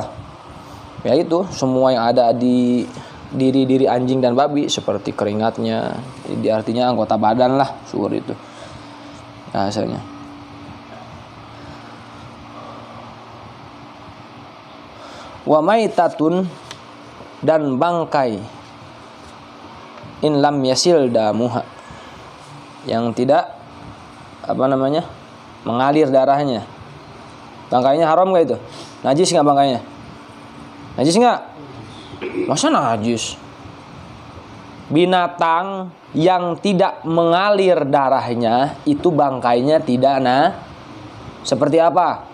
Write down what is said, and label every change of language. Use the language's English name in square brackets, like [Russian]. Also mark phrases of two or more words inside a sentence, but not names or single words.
[Indonesian] Ya itu semua yang ada di diri anjing dan babi seperti keringatnya, jadi artinya anggota badan lah su'ur itu bahasanya. [Arabic] وميتة, [Indonesian] dan bangkai, [Arabic] إن لم يسل دمها, [Indonesian] yang tidak mengalir darahnya. Bangkainya haram gak itu? Najis gak bangkainya? Najis gak? Masa najis? Binatang yang tidak mengalir darahnya itu bangkainya tidak seperti apa?